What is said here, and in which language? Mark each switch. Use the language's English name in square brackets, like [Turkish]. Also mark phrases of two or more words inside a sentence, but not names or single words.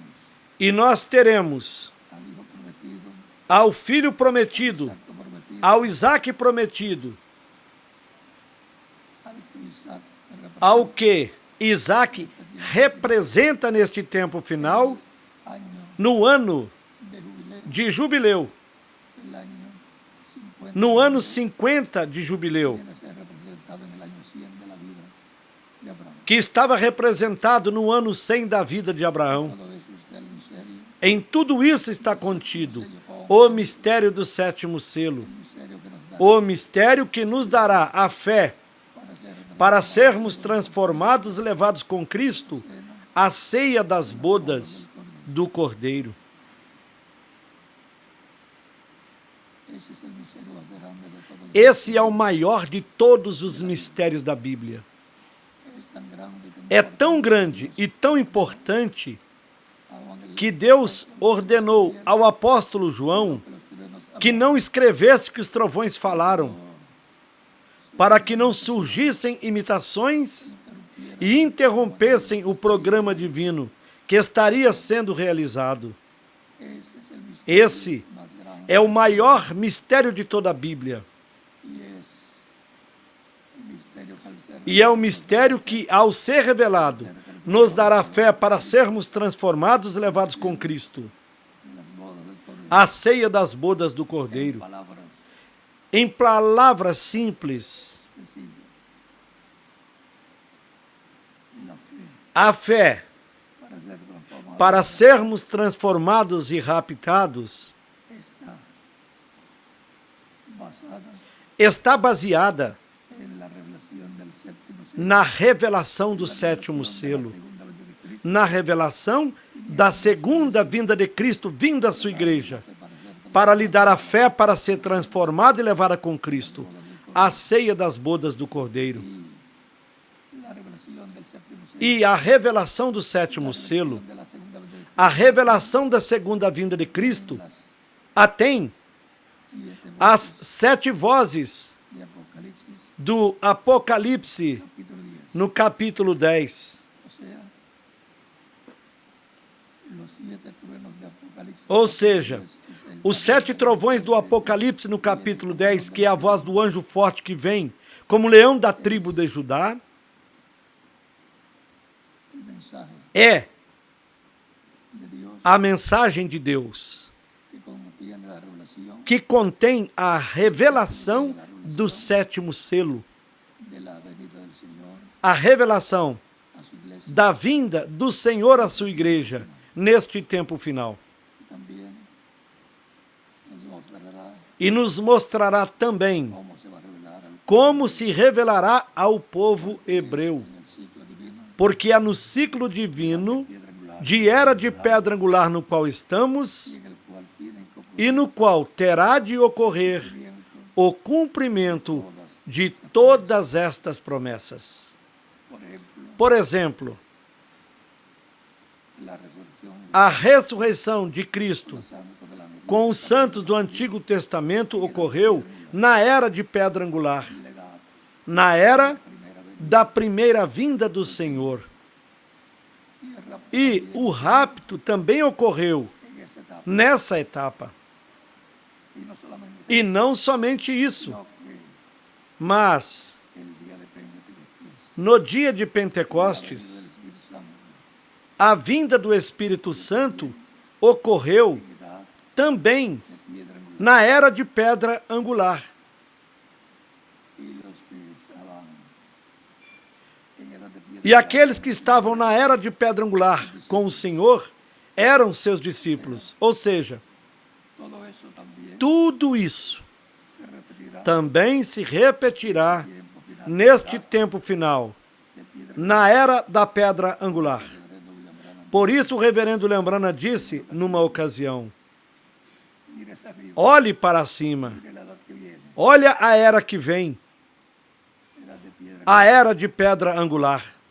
[Portuguese] E nós teremos [Spanish] al Hijo prometido, [Portuguese] ao Filho prometido, [Spanish] Isaac prometido, [Portuguese] ao Isaac prometido, [Spanish] al que Isaac representa [Portuguese] ao que Isaac representa neste tempo final, [Spanish] año [Portuguese] no ano [Spanish] de jubileo, [Portuguese] de jubileu, [Spanish] el año 50, [Portuguese] no ano 50 de jubileu, [Spanish] viene a ser representado en el año 100 de la vida de Abraham. [Portuguese] que estava representado no ano 100 da vida de Abraão. [Spanish] Todo eso está el misterio, [Portuguese] Em tudo isso está contido o mistério do sétimo selo, [Spanish] el misterio que nos da [Portuguese] o mistério que nos dará a fé para sermos transformados e levados com Cristo à ceia das bodas do Cordeiro. [Spanish] ese es el misterio más grande de todos los [Portuguese] Esse é o maior de todos os mistérios da Bíblia. [Spanish] es tan grande, tan [Portuguese] É tão grande e tão importante [Spanish] aún el [Portuguese] que Deus ordenou ao apóstolo João [Spanish] que los truenos [Portuguese] que não escrevesse o que os trovões falaram, para que não surgissem imitações e interrompessem o programa divino que estaria sendo realizado. [Spanish] ese es el misterio [Portuguese] Esse [Spanish] más grande [Portuguese] é o maior mistério de toda a Bíblia. [Spanish] y es el misterio que al ser [Portuguese] E é o mistério que, ao ser revelado, nos dará fé para sermos transformados e levados com Cristo [Spanish] en las bodas del Cordero, [Portuguese] à ceia das bodas do Cordeiro. [Spanish] palabras [Portuguese] Em palavras simples, [Spanish] sencillas. La fe [Portuguese] a fé [Spanish] para ser transformado [Portuguese] para sermos transformados e raptados [Spanish] está [Portuguese] está [Spanish] basada [Portuguese] baseada [Spanish] en la revelación del séptimo sello, [Portuguese] na revelação do sétimo selo, na revelação da segunda vinda de Cristo vindo à sua igreja, para lhe dar a fé para ser transformada e levada com Cristo à ceia das bodas do Cordeiro. [Spanish] la revelación del séptimo sello, [Portuguese] E a revelação do sétimo selo, [Spanish] de la segunda venida de Cristo, [Portuguese] a revelação da segunda vinda de Cristo, a tem 7 as 7 vozes [Spanish] de Apocalipsis, [Portuguese] do Apocalipse [Spanish] capítulo 10. [Portuguese] no capítulo 10. [Spanish] O sea, los 7 truenos de Apocalipsis. [Portuguese] Ou seja, capítulo 10, os 7 trovões do Apocalipse no capítulo 10, que é a voz do anjo forte que vem como leão da tribo de Judá, [Spanish] el mensaje [Portuguese] é [Spanish] de Dios [Portuguese] a mensagem de Deus, [Spanish] que contiene la revelación [Portuguese] que contém a revelação do sétimo selo, [Spanish] de la venida del Señor [Portuguese] a revelação [Spanish] a su iglesia. [Portuguese] da vinda do Senhor à sua igreja neste tempo final. [Spanish] También nos mostrará [Portuguese] E nos mostrará também [Spanish] cómo se va a revelar al [Portuguese] como se revelará ao povo hebreu, [Spanish] en el ciclo divino, [Portuguese] porque é no ciclo divino [Spanish] piedra angular, [Portuguese] de era de pedra angular no qual estamos [Spanish] en el cual tienen que ocurrir [Portuguese] e no qual terá de ocorrer o cumprimento de todas estas promessas. [Spanish] por ejemplo, [Portuguese] Por exemplo, [Spanish] la resurrección [Portuguese] a ressurreição de Cristo [Spanish] de los santos de la noche, [Portuguese] com os santos do Antigo Testamento ocorreu na era de pedra angular, [Spanish] legado, [Portuguese] na era [Spanish] primera vez, [Portuguese] da primeira vinda do Senhor. [Spanish] y el rapto [Portuguese] E o rapto também ocorreu [Spanish] en esa etapa. [Portuguese] nessa etapa. [Spanish] Y no solamente [Portuguese] E não somente isso, [Spanish] sino que [Portuguese] mas [Spanish] el día de Pentecostés, [Portuguese] no dia de [Spanish] la venida [Portuguese] Pentecostes, [Spanish] del Espíritu Santo, [Portuguese] a vinda do Espírito Santo ocorreu [Spanish] edad [Portuguese] também [Spanish] de piedra angular, [Portuguese] na era de pedra angular. [Spanish] y los que estaban en edad de piedra [Portuguese] E aqueles que estavam na era de pedra angular com o Senhor eram seus discípulos. Ou seja, [Spanish] todo eso también [Portuguese] tudo isso também se repetirá neste tempo final, na era da pedra angular. Por isso o reverendo Lembrana disse numa ocasião: olhe para cima, olha a era que vem, a era de pedra angular.